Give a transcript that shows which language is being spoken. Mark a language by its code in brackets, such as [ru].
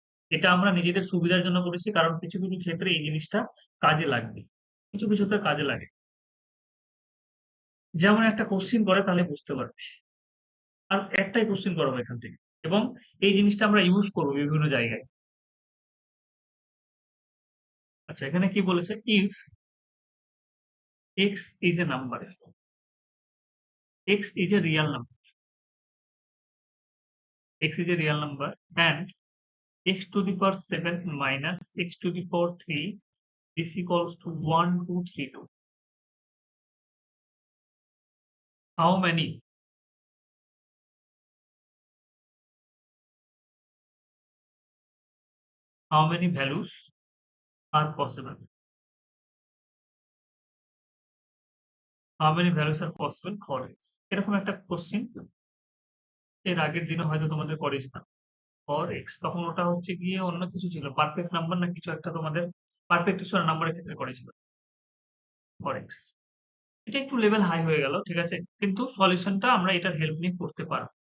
[bn] এটা আমরা নিজেদের সুবিধার জন্য করেছি, কারণ কিছু, কিছু ক্ষেত্রে এই জিনিসটা কাজে লাগবে। কিছু, কিছুতে কাজে লাগে। যেমন একটা কোশ্চেন করে তাহলে বুঝতে পারবে। আর একটাই কোশ্চেন করাবো এখান থেকে। এবং এই জিনিসটা আমরা ইউজ করব বিভিন্ন জায়গায়। আচ্ছা, এখানে কি বলেছে? [en] If x is a number, x is a real number, x is a real number and x to the power 7 minus x to the power 3 is equals to 1, 2, 3, 2. How many values are possible? How many values are possible for x? [bn] এরকম একটা question এর আগের দিনে হয়তো তোমাদের করেছিলাম। For x, তখন ওটা হচ্ছে গিয়ে অন্য কিছু ছিল, পারফেক্ট নাম্বার না কিছু একটা তোমাদের পারফেক্ট নাম্বারের ক্ষেত্রে করেছিল ফর এক্স। এটা একটু লেভেল হাই হয়ে গেল, ঠিক আছে, কিন্তু সলিউশনটা আমরা এটার হেল্প নিয়ে করতে পারবো।